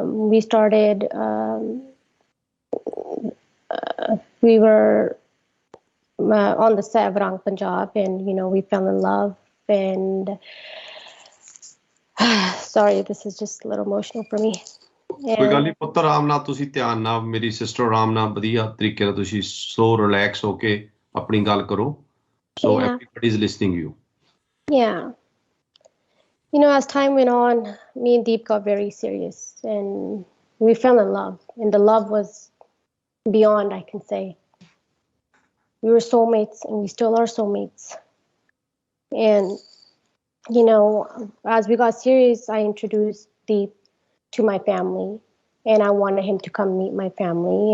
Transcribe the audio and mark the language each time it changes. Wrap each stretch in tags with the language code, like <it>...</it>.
<en>We started, we were on the set of Rang Punjab, and we fell in love. And sorry, this is just a little emotional for me.</en> <pa>ਕੋਈ ਗੱਲ ਨਹੀਂ ਪੁੱਤਰ, ਆਰਾਮ ਨਾਲ ਤੁਸੀਂ ਧਿਆਨ ਨਾਲ, ਮੇਰੀ ਸਿਸਟਰ ਆਰਾਮ ਨਾਲ ਵਧੀਆ ਤਰੀਕੇ ਨਾਲ ਤੁਸੀਂ ਸੋ ਰਿਲੈਕਸ ਹੋ ਕੇ ਆਪਣੀ ਗੱਲ ਕਰੋ.</pa> <en>So everybody is listening you. Yeah. As time went on, me and Deep got very serious, and we fell in love, and the love was beyond, I can say. We were soulmates, and we still are soulmates. And as we got serious, I introduced Deep to my family, and I wanted him to come meet my family.</en>